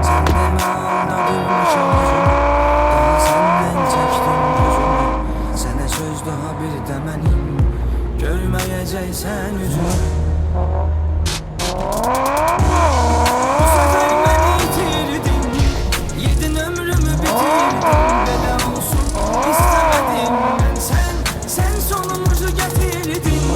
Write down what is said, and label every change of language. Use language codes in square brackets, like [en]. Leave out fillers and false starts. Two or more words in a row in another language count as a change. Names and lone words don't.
[az] Sən demə aldadırmışam özümü, daha səndən çəkdim gözümü. Sənə söz daha bir deməlim, görməyəcəksən üzümü. [tr] Bu sefer beni itirdin, yedin ömrümü bitirdin. [az] Belə olsun [tr] istemedim ben, sen sonumuzu getirdin.